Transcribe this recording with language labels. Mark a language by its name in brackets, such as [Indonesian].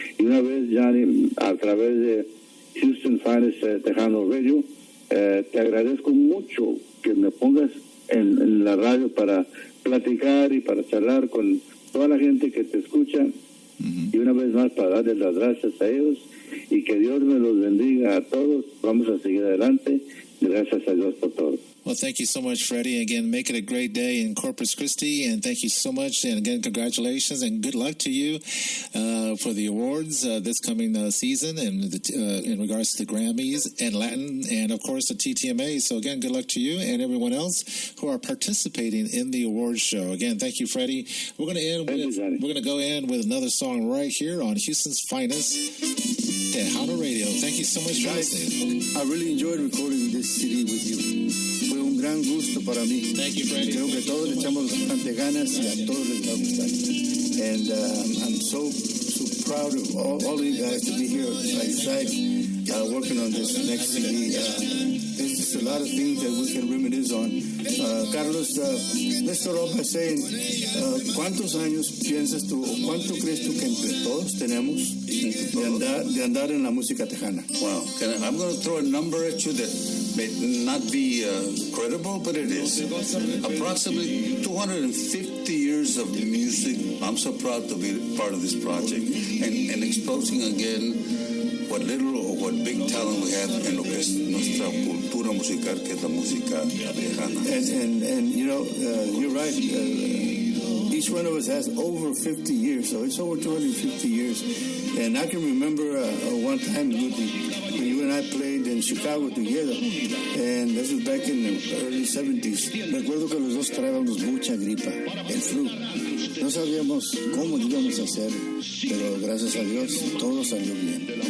[Spanish] Y una vez, Johnny, a través de Houston Finest Tejano Radio, te agradezco mucho que me pongas en la radio para platicar y para charlar con toda la gente que te escucha. Y una vez más, para darles las gracias a ellos, y que Dios me los bendiga a todos. Vamos a seguir adelante. Gracias a Dios por todo. [English] Well, thank you so much, Freddie. Again, make it a great day in Corpus Christi, and thank you so much. And again, congratulations and good luck to you for the awards this coming season, and in regards to the Grammys and Latin, and of course the TTMA. So again, good luck to you and everyone else who are participating in the awards show. Again, thank you, Freddie. We're going to go in with another song right here on Houston's Finest Tejano Radio. Thank you so much for listening. I really enjoyed recording this CD with you. [Spanish] Fue un gran gusto para mí. [English] Thank you, Freddie. [Spanish] Creo que todos le echamos bastante ganas, y a todos les va a gustar. [English] And I'm so proud of all of you guys to be here by your side, working on this next CD. There's just a lot of things that we can reminisce on. [Spanish] Carlos, [English] let's start off by saying, [Spanish] ¿cuántos años piensas tú, o cuánto crees tú que entre todos tenemos de andar en la música tejana? [English] Wow. I'm going to throw a number at you that may not be credible, but it is. Approximately 250 years of music. I'm so proud to be part of this project, and exposing again what little or what big talent we have [Spanish] en lo que es nuestra cultura musical, que es la música tejana. [English] And you know, you're right. Each one of us has over 50 years, so it's over 250 years. And I can remember one time when you and I played in Chicago together, and this was back in the early 70s. [Spanish] Recuerdo que los dos traíamos mucha gripa, el flu. No sabíamos cómo íbamos a hacer, pero gracias a Dios todo salió bien.